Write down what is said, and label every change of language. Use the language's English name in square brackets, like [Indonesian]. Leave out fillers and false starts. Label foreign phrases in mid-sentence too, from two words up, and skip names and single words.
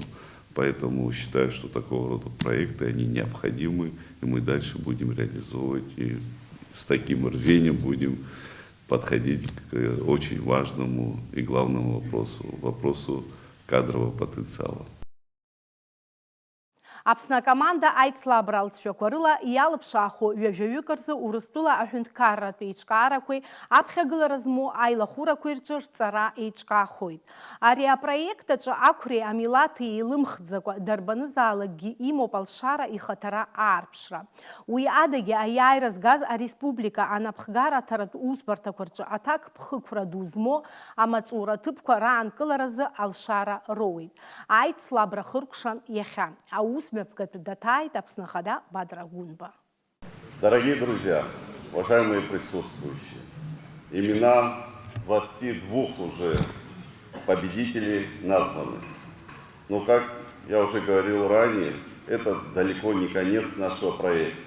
[Russian] Поэтому считаю, что такого рода проекты, они необходимы, и мы дальше будем реализовывать, и с таким рвением будем подходить к очень важному и главному вопросу кадрового потенциала. [Abkhazian] Аԥсны команда аицлабра алҵшәақәа иалԥшаахо ҩажәаҩык рзы Урыстәыла аҳәынҭқарратә еиҿкаарақәеи аԥхьагылара змоу аилахәырақәеи рҿы рҵара еиҿкаахоит. Ари апроект аҿы ақәреи амилаҭи еилымхӡакәа дарбанызаалакгьы имоуп алшара ихаҭара аарԥшра. Уи адагьы аиааира згаз ареспублика анапхгара аҭаратә усбарҭақәа рҿы аҭак ԥхықәра ду змоу амаҵура ҭыԥқәа раанкыларазы алшара роуеит. Аицлабра хыркәшан иахьа. [Russian] Дорогие друзья, уважаемые присутствующие, имена 22 уже победителей названы. Но, как я уже говорил ранее, это далеко не конец нашего проекта.